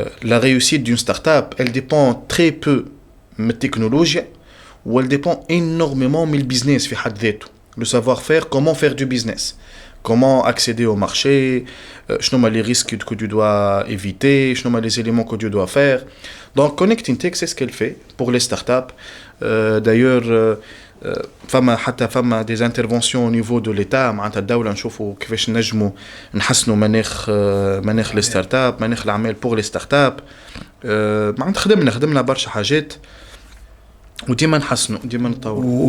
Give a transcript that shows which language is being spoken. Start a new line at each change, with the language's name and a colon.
French: la réussite d'une start-up, elle dépend très peu
Arabic: من التكنولوجيا
French: و elle dépend énormément
Arabic: من البيزنس في حد ذاته.
French: Le savoir-faire, comment faire du business, comment accéder au marché,
Arabic: شنو هما
French: les risques que tu dois éviter, شنو هما les éléments que tu dois faire. Donc Connecting Tech, c'est ce qu'elle fait pour les start-up. D'ailleurs,
Arabic: فما
French: des interventions au niveau de l'État
Arabic: معناتها الدولة نشوفوا كيفاش نجموا نحسنوا مناخ لي ستارت اب مناخ الأعمال بور لي ستارت اب معناتها خدمنا برشا حاجات وديما نحسنوا ديما نطوروا.